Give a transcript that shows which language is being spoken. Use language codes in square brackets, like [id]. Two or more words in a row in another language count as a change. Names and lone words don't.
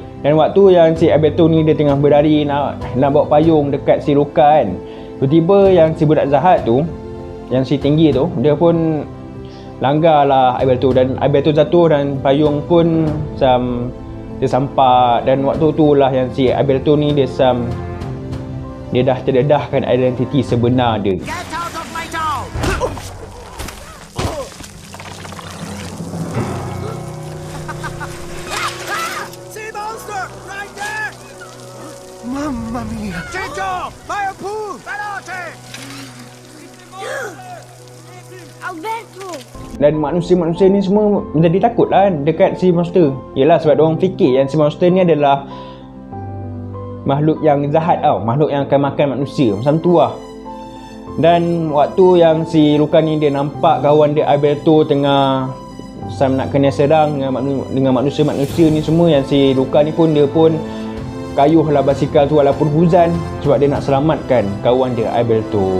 [ms] Dan waktu yang si Alberto ni dia tengah berlari nak bawa payung dekat si Luka kan, tiba-tiba yang si budak jahat tu, yang si tinggi tu, dia pun langgar lah Alberto. Dan Alberto jatuh dan payung pun dia sampak. Dan waktu tu lah yang si Alberto ni dia dah terdedahkan identiti sebenar dia. [en] Get out of my town! See monster right there! [it] Mamma mia! Ciccio! Vai a pool! Veloce! Alberto! [ms] Dan manusia-manusia ni semua menjadi takut lah kan dekat si monster. Yelah, sebab diorang fikir yang si monster ni adalah makhluk yang jahat tau, makhluk yang akan makan manusia, macam tu lah. Dan waktu yang si Luka ni dia nampak kawan dia Alberto tengah nak kena serang dengan manusia-manusia ni semua, yang si Luka ni pun dia pun kayuhlah basikal tu walaupun hujan sebab dia nak selamatkan kawan dia Alberto.